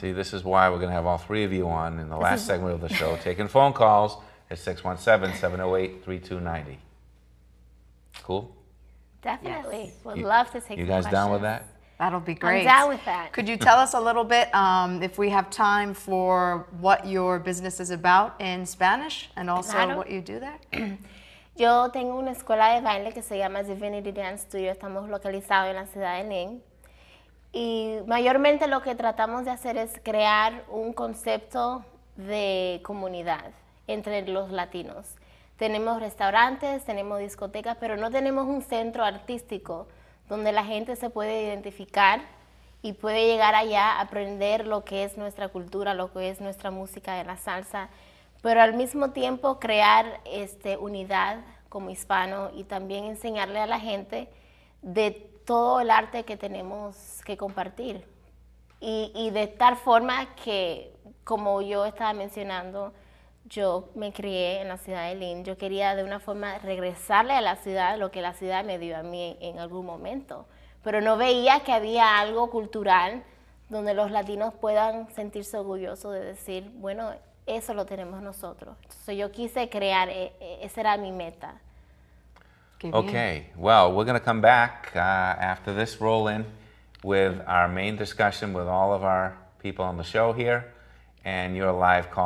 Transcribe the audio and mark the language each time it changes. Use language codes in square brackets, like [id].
[en] See, this is why we're going to have all three of you on in the last segment of the show, taking phone calls at 617-708-3290. Cool? Definitely. Yes. Would love to take You guys questions. down with that? That'll be great. I'm down with that. Could you tell us a little bit, if we have time, for what your business is about in Spanish and also what you do there? [es] Yo tengo una escuela de baile que se llama Divinity Dance Studio. Estamos localizados en la ciudad de Lynn. Y mayormente lo que tratamos de hacer es crear un concepto de comunidad entre los latinos. Tenemos restaurantes, tenemos discotecas, pero no tenemos un centro artístico donde la gente se puede identificar y puede llegar allá a aprender lo que es nuestra cultura, lo que es nuestra música de la salsa, pero al mismo tiempo crear unidad como hispano y también enseñarle a la gente de todo el arte que tenemos que compartir. Y de tal forma que, como yo estaba mencionando, yo me crié en la ciudad de Lynn, yo quería de una forma regresarle a la ciudad lo que la ciudad me dio a mí en algún momento, pero no veía que había algo cultural donde los latinos puedan sentirse orgullosos de decir, bueno, eso lo tenemos nosotros. Entonces yo quise crear, esa era mi meta. [en] Okay, well, we're going to come back after this roll-in with our main discussion with all of our people on the show here and your live call.